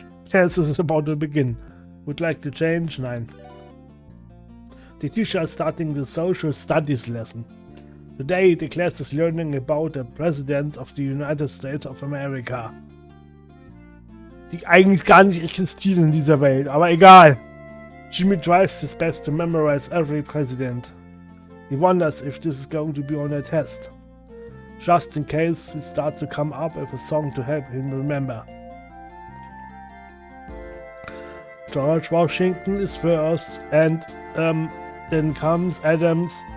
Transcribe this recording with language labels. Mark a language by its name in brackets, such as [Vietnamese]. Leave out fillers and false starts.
[English] Class is about to begin. Would like to change? [German] Nein. [English] The teacher is starting the social studies lesson. Today the class is learning about the President of the United States of America. [German] Die eigentlich gar nicht existieren in dieser Welt, aber egal. [English] Jimmy tries his best to memorize every president. He wonders if this is going to be on a test. Just in case, he starts to come up with a song to help him remember. George Washington is first, and then comes Adams.